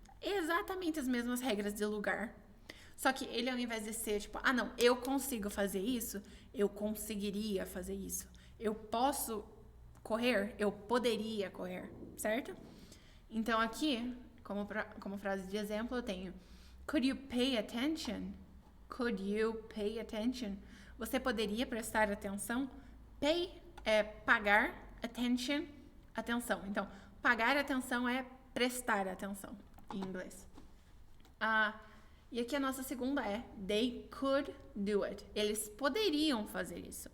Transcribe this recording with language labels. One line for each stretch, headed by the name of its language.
Portuguese: Exatamente as mesmas regras de lugar. Só que ele, ao invés de ser tipo, não, eu consigo fazer isso, eu conseguiria fazer isso. Eu posso correr, eu poderia correr, certo? Então, aqui, como frase de exemplo, eu tenho
English: could you pay attention? Could you pay attention?
Portuguese: Você poderia prestar atenção? Pay é pagar, attention, atenção. Então, pagar atenção é prestar atenção, em inglês. E aqui a nossa segunda é
English: they could do it.
Portuguese: Eles poderiam fazer isso.